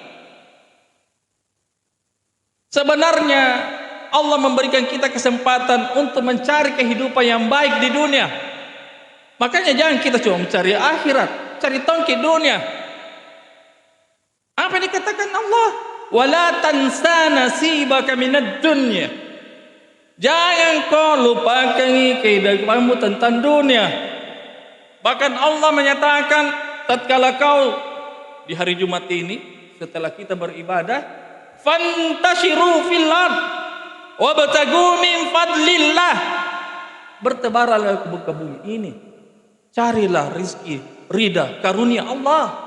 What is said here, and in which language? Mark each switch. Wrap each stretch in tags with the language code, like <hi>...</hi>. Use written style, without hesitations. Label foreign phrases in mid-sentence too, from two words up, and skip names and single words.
<id>Sebenarnya Allah memberikan kita kesempatan untuk mencari kehidupan yang baik di dunia. Makanya jangan kita cuma mencari akhirat, cari tongki dunia. Apa yang dikatakan Allah?</id> <ar>ولا تنس نصيبك من الدنيا.</ar> <id>Jangan kau lupakan kehidupanmu tentang dunia. Bahkan Allah menyatakan tatkala kau di hari Jumat ini setelah kita beribadah,</id> <ar>فانتشروا في الأرض وابتغوا من فضل الله,</ar> <id>bertebaranlah ke muka bumi ini, carilah rizki, ridha, karunia Allah.</id>